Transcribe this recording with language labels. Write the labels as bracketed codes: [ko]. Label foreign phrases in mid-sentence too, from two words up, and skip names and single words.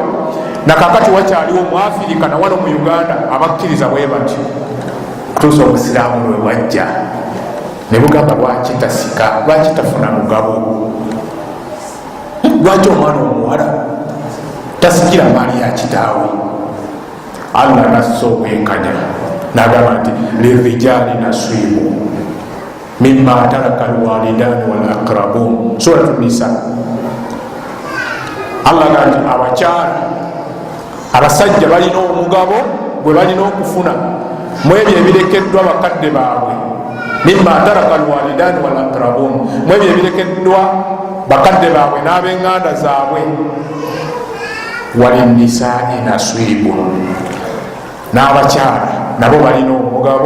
[lg] Nakakati wakyaliwo mu Afirika nawano mu Uganda abakkiriza bwe batyo kutuusa obusiraamu lwe bwajja ne bugamba lwaki tasika, lwaki tafuna mugabo, lwaki omwana omuwala tasikira maali ya kitaawe. Allah nassa obwenkanya n'agamba nti [ar] للرجال نصيب مما ترك الوالدان والأقربون. [lg] Suratu Nisa. Allah agamba nti abakyala abasajja balina omugabo gwe balina okufuna mu ebyo ebirekeddwa bakadde baabwe. [ar] مما ترك الوالدان والأقربون, [lg] mu ebyo ebirekeddwa bakadde baabwe n'ab'eŋŋanda zaabwe. [ar] وللنساء نصيب, [lg] n'abakyala nabo balina omugabo.